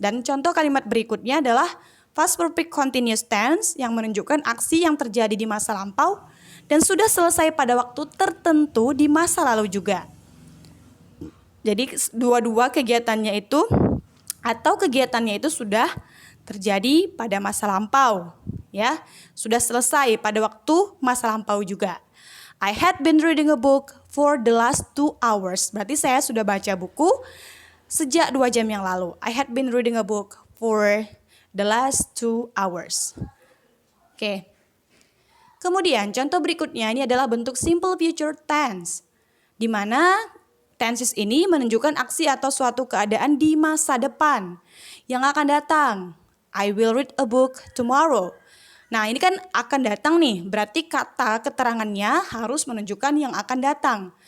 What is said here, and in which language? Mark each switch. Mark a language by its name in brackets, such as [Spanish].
[Indonesian] Dan contoh kalimat berikutnya adalah past perfect continuous tense yang menunjukkan aksi yang terjadi di masa lampau dan sudah selesai pada waktu tertentu di masa lalu juga. Jadi dua-dua kegiatannya itu sudah terjadi pada masa lampau ya, sudah selesai pada waktu masa lampau juga. [English] I had been reading a book for the last 2 hours. [Indonesian] Berarti saya sudah baca buku sejak 2 jam yang lalu. [English] I had been reading a book for the last 2 hours. [Indonesian] Kemudian contoh berikutnya ini adalah bentuk simple future tense, di mana tenses ini menunjukkan aksi atau suatu keadaan di masa depan yang akan datang. [English] I will read a book tomorrow. [Indonesian] Nah, ini kan akan datang nih, berarti kata keterangannya harus menunjukkan yang akan datang.